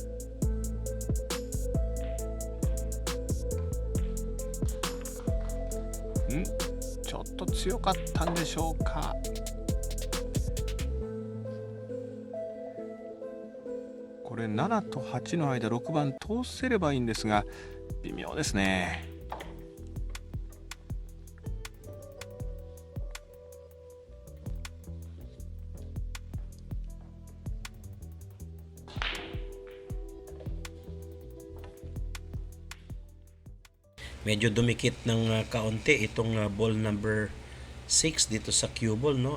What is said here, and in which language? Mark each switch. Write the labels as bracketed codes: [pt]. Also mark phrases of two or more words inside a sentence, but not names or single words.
[ja] ちょっと強かったんでしょうか。これ7と8の間6番通せればいいんですが微妙ですね。 [tl] Medyo dumikit ng kaunti itong [en] ball number 6 [tl] dito sa [en] cue ball, [tl] no?